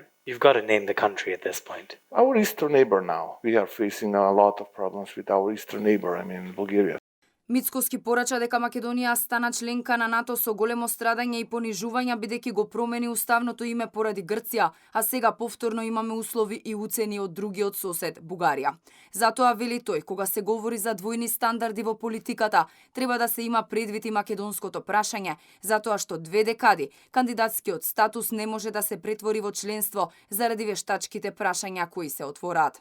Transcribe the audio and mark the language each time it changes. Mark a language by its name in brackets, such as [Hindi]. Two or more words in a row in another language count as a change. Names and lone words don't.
[English] You've got to name the country at this point. Our eastern neighbor now. We are facing a lot of problems with our eastern neighbor, Bulgaria. [Macedonian] Мицкоски порача дека Македонија стана членка на НАТО со големо страдање и понижување бидејќи го промени уставното име поради Грција, а сега повторно имаме услови и уцени од другиот сосед Бугарија. Затоа вели тој, кога се говори за двојни стандарди во политиката, треба да се има предвид и македонското прашање, затоа што 2 декади кандидатскиот статус не може да се претвори во членство заради вештачките прашања кои се отвораат.